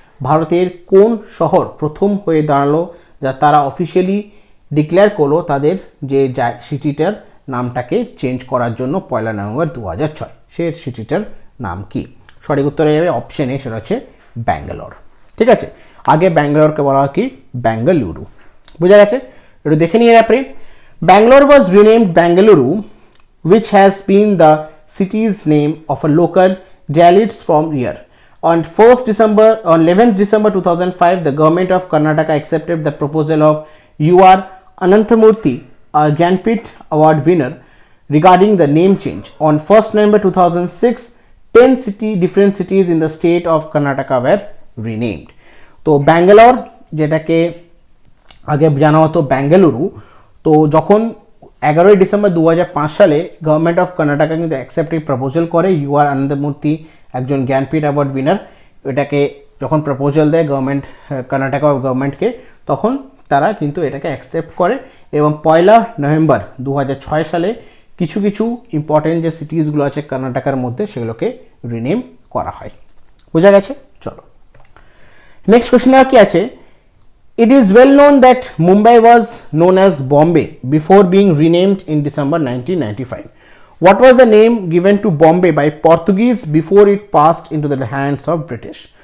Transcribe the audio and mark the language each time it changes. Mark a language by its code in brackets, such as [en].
[bn] ভারতের কোন শহর প্রথম হয়ে দাঁড়ালো, যা তারা অফিসিয়ালি ডিক্লেয়ার করলো তাদের যে সিটিটার নামটাকে চেঞ্জ করার জন্য 1 নভেম্বর 2006, সে সিটিটার নাম কি? সঠিক উত্তর হয়ে যাবে অপশন এ, সেটা হচ্ছে ব্যাঙ্গালোর। ঠিক আছে, আগে ব্যাঙ্গালোরকে বলা হয় কি বেঙ্গালুরু। বুঝা গেছে? একটু দেখে নিয়ে আপনি। [en] Bangalore was renamed Bengaluru, which has been the city's name of a local Dalits from here. On 11th December 2005, the government of Karnataka accepted the proposal of U.R. Ananthamurthy, a Gyanpith Award winner, regarding the name change. On 1st November 2006, 10 different cities in the state of Karnataka were renamed. [bn] তো ব্যাঙ্গালোর, যেটাকে আগে জানা হতো বেঙ্গালুরু, তো যখন 11ই December 2005 সালে government of Karnataka কিন্তু অ্যাকসেপ্টিভ proposal করে, U.R. আনন্দমূর্তি একজন জ্ঞানপীঠ অ্যাওয়ার্ড উইনার, এটাকে যখন প্রপোজাল দেয় গভর্নমেন্ট, কর্ণাটকা গভর্নমেন্টকে, তখন তারা কিন্তু এটাকে অ্যাকসেপ্ট করে এবং 1 নভেম্বর 2006 সালে কিছু কিছু ইম্পর্টেন্ট যে সিটিসগুলো আছে কর্ণাটকার মধ্যে সেগুলোকে রিনেম করা হয়। বোঝা গেছে? চলো নেক্সট কোশ্চেন কি আছে। [en] It is well known that Mumbai was known as Bombay before being renamed in December 1995. What was the name given to Bombay by Portuguese before it passed into the hands of British?